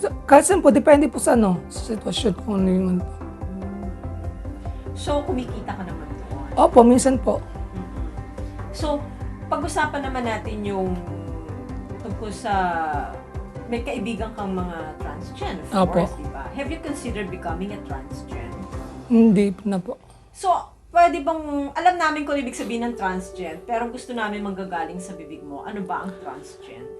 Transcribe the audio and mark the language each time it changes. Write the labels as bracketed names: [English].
[Filipino] So, kahit saan po, depende po sa sa sitwasyon kung ano yung So, kumikita ka naman doon? Opo, minsan po. So, pag-usapan naman natin yung tungkol sa may kaibigan kang mga transgen, [English] of [Filipino] Opo. [English] course, [Filipino] di ba? [English] Have you considered becoming a transgen? [Filipino] Hindi na po. So, pwede bang, alam namin kung ibig sabihin ng transgen, pero gusto namin manggagaling sa bibig mo, ano ba ang transgen?